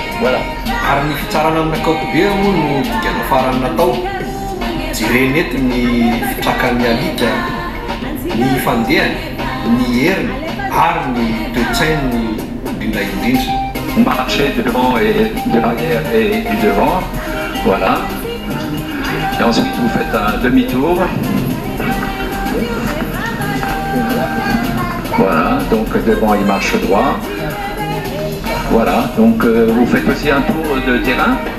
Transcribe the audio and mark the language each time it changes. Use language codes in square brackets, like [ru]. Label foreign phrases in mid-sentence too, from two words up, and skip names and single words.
[mg] Voilà. Ary ny fitsarana amin'ny ankapobeny moa no dingana farany natao. Jerena eto ny fitrakan'ny alika, ny fandehany, ny heriny ary ny toe-tsainy indrindra indrindra. [fr] Marcher devant et de l'arrière et du devant, voilà. Et ensuite vous faites un demi-tour. Voilà, donc devant il marche droit. Voilà, donc vous faites aussi un tour de terrain.